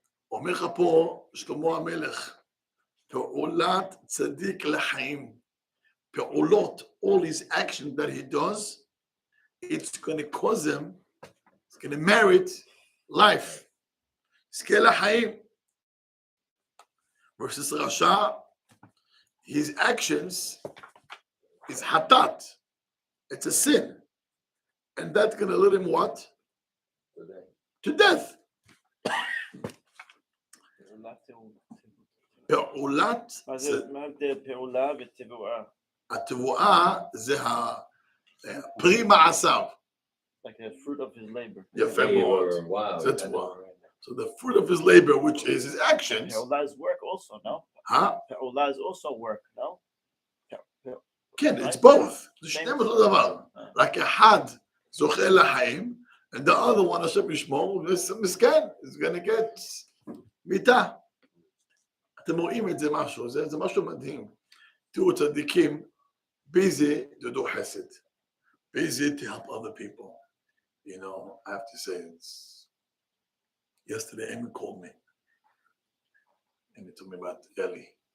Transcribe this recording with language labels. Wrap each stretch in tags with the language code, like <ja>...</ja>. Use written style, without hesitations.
<he>אומר לך פה שלמה המלך, פעולת צדיק לחיים.</he> <en>פעולות, all his action that he does, it's going to cause him, it's going to merit life.</en> <he>יזכה לחיים.</he> <en>Versus רשע, his actions is hatat. It's a sin. And that's going to lead him what? To death.</en> <he>פעולת, פעולה ותבואה. התבואה זה פרי מעשיו.</he> <en>Like the fruit of his labor.</en> <he>יפה מאוד. זה תבואה.</he> <en>So the fruit of his labor, which is his actions. פעולה is work also, no? פעולה is also work, no?</en> <he>כן,</he> <en>it's both.</en> <he>זה שניהם אותו דבר. רק אחד זוכה לחיים,</he> <en>and the other one,</en> <he>השם ישמור, מסכן,</he> <en>is going to get</en> <he>מיתה. אתם רואים את זה משהו, זה משהו מדהים. תראו צדיקים,</he> <en>busy to do chesed, busy to help other people. You know, I have to say, yesterday Amy called me, and he told me about Eli.</en>